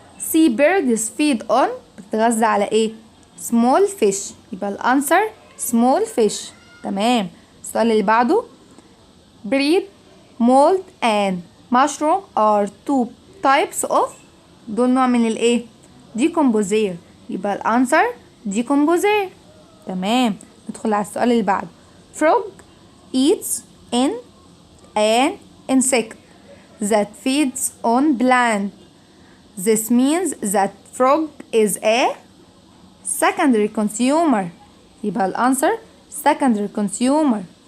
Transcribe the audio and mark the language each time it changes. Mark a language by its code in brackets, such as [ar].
[en] sea birds feed on [ar] بتتغذى على ايه؟ [en] small fish. [ar] يبقى الانسر small fish. تمام. السؤال اللي بعده [en] breed mold and mushroom are two types of. [ar] دول نوع من الايه؟ decomposer. يبقى الانسر decomposer. تمام. ندخل على السؤال اللي بعده [en] frog eats in an insect that feeds on plant. This means that frog is a secondary consumer. [ar] يبقى الانسر secondary consumer.